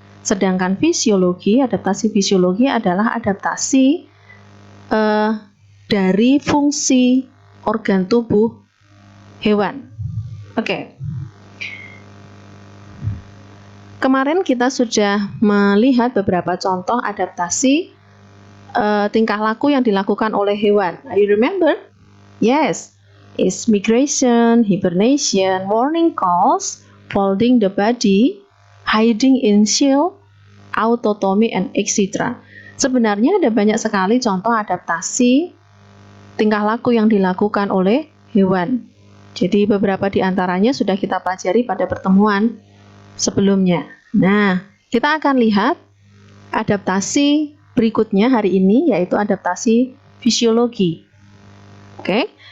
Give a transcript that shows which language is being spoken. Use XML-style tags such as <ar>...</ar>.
<id>Sedangkan adaptasi fisiologi adalah adaptasi dari fungsi organ tubuh hewan. Oke. Kemarin kita sudah melihat beberapa contoh adaptasi tingkah laku yang dilakukan oleh hewan.</id> <en>You remember? Yes. It's migration, hibernation, morning calls, folding the body, hiding in shell, autotomy, and etc.</en> <id>Sebenarnya ada banyak sekali contoh adaptasi tingkah laku yang dilakukan oleh hewan. Jadi beberapa di antaranya sudah kita pelajari pada pertemuan sebelumnya. Nah, kita akan lihat adaptasi berikutnya hari ini yaitu adaptasi fisiologi. Oke.</id>